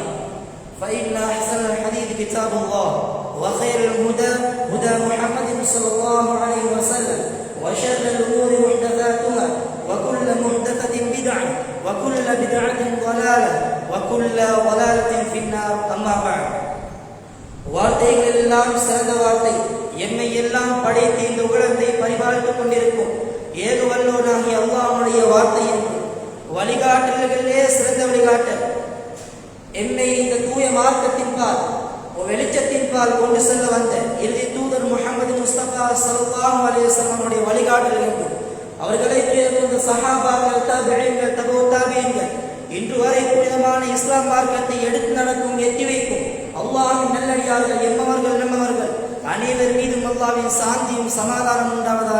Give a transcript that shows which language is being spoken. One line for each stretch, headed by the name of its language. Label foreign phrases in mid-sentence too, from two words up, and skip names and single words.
Arabic: فإن أحسن الحديث كتاب الله وخير الهدى هدى محمد صلى الله عليه وسلم وشر الأمور محدثاتها وكل محدثة بدعة وكل بدعة ضلالة وكل ضلالة في النار. أما بعد.
Tamil: வார்த்தைகள் எல்லாம் சிறந்த வார்த்தை, எம்மை எல்லாம் படைத்து இந்த உலகத்தை பரிபாலித்துக் கொண்டிருக்கும் ஏக வல்லோனாகிய அல்லாஹ்வுடைய வார்த்தை என்று வழிகாட்டல்களிலே சிறந்த வழிகாட்டல் என்னை இந்த தூய மார்க்கத்தின்பால் வெளிச்சத்தின்பால் கொண்டு செல்ல வந்த இறுதி தூதர் முஹம்மது முஸ்தபா
Arabic: صلى الله عليه وسلم
Tamil: வழிகாட்டல் என்று அவர்களை பிறந்த சஹாபாக்கள், தாபிஈன்கள், தபூ தாபிஈன்கள் இன்று வரை புனிதமான இஸ்லாம் மார்க்கத்தை எடுத்து நடக்கும், எட்டி வைக்கும் அல்லாஹ்வின் நல்லடியார்கள், எம்மவர்கள் நம்மவர்கள் அனைவர் மீதும் அல்லாஹ்வின் சாந்தியும் சமாதானம் உண்டாவதாக.